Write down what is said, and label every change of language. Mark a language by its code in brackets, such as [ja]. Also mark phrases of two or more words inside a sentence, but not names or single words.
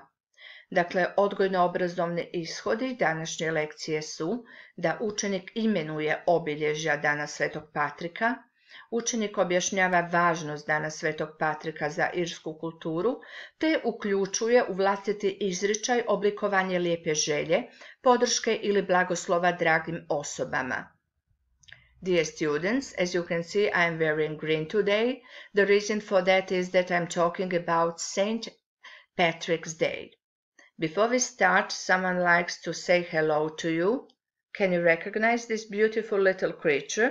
[hr] Dakle, odgojno-obrazovni ishodi današnje lekcije su da učenik imenuje obilježja dana Svetog Patrika, učenik objašnjava važnost dana Svetog Patrika za irsku kulturu, te uključuje u vlastiti izričaj oblikovanje lijepe želje, podrške ili blagoslova dragim osobama. [en] Dear students, as you can see, I am wearing green today. The reason for that is that I'm talking about St. Patrick's Day. Before we start, someone likes to say hello to you. Can you recognize this beautiful little creature?